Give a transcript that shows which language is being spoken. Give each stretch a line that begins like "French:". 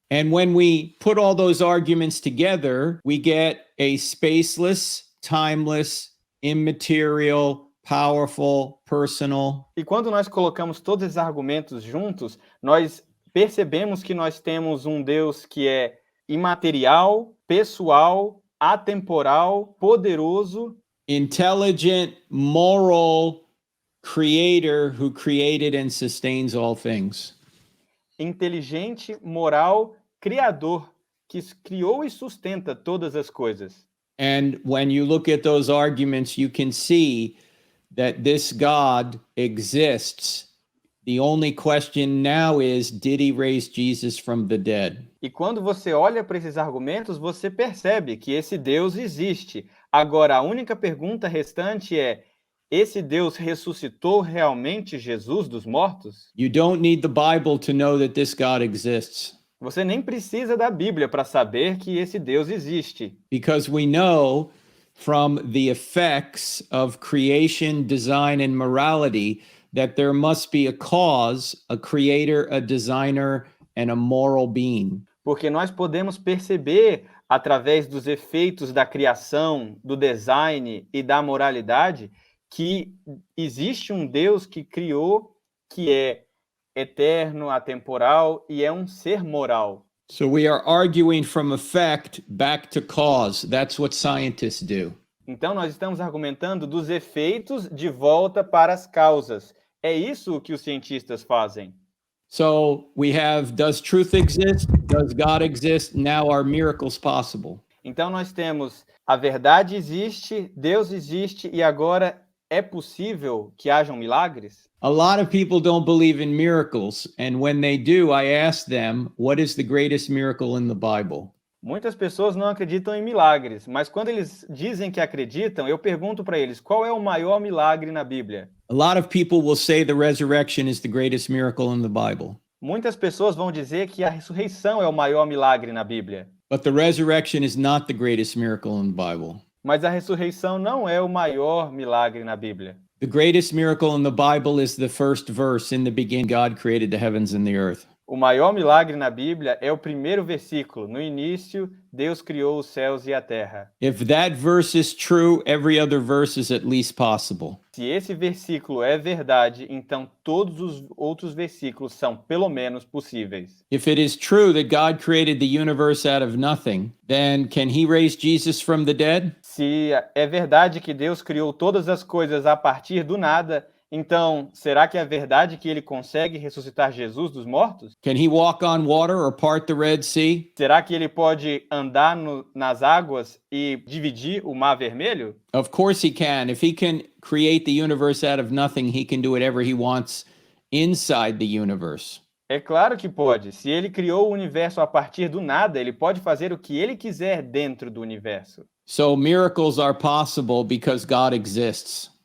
English: And when we put all those arguments together, we get a spaceless, timeless, immaterial, powerful, personal.
Portuguese: E quando nós colocamos todos esses argumentos juntos, nós percebemos que nós temos um Deus que é imaterial, pessoal, atemporal, poderoso,
English: Intelligent, moral creator who created and sustains all things.
Portuguese: inteligente, moral, criador, que criou e sustenta todas as coisas.
English: And when you look at those arguments, you can see that this God exists. The only question now is, did he raise Jesus from the dead?
Portuguese: E quando você olha para esses argumentos, você percebe que esse Deus existe. Agora, a única pergunta restante é: esse Deus ressuscitou realmente Jesus dos mortos?
English: You don't need the Bible to know that this God exists,
Portuguese: Você nem precisa da Bíblia para saber que esse Deus existe.
English: because we know from the effects of creation, design, and morality that there must be a cause, a creator, a designer, and a moral being.
Portuguese: Porque nós podemos perceber, através dos efeitos da criação, do design e da moralidade, que existe um Deus que criou, que é eterno, atemporal e é um ser moral.
English: So we are arguing from effect back to cause. That's what scientists do.
Portuguese: Então, nós estamos argumentando dos efeitos de volta para as causas. É isso que os cientistas fazem.
English: So we have, does truth exist? Does God exist? Now are miracles possible?
Portuguese: Então, nós temos a verdade existe, Deus existe e agora é possível que hajam milagres?
English: A lot of people don't believe in miracles. And when they do, I ask them, what is the greatest miracle in the Bible?
Portuguese: Muitas pessoas não acreditam em milagres, mas quando eles dizem que acreditam, eu pergunto para eles, qual é o maior milagre na Bíblia?
English: A lot of people will say the resurrection is the greatest miracle in the Bible.
Portuguese: Muitas pessoas vão dizer que a ressurreição é o maior milagre na Bíblia.
English: But the resurrection is not the greatest miracle in the Bible.
Portuguese: Mas a ressurreição não é o maior milagre na Bíblia.
English: The greatest miracle in the Bible is the first verse. In the beginning, God created the heavens and the earth.
Portuguese: O maior milagre na Bíblia é o primeiro versículo. No início, Deus criou os céus e a terra.
English: If that verse is true, every other verse is at least possible.
Portuguese: Se esse versículo é verdade, então todos os outros versículos são pelo menos possíveis.
English: If it is true that God created the universe out of nothing, then can he raise Jesus from the dead?
Portuguese: Se é verdade que Deus criou todas as coisas a partir do nada, então será que é verdade que ele consegue ressuscitar Jesus dos mortos?
English: Can he walk on water or part the Red Sea?
Portuguese: Será que ele pode andar nas águas e dividir o Mar Vermelho?
English: Of course he can. If he can create the universe out of nothing, he can do whatever he wants inside the universe.
Portuguese: É claro que pode. Se ele criou o universo a partir do nada, ele pode fazer o que ele quiser dentro do universo.
English: So miracles are possible because God exists.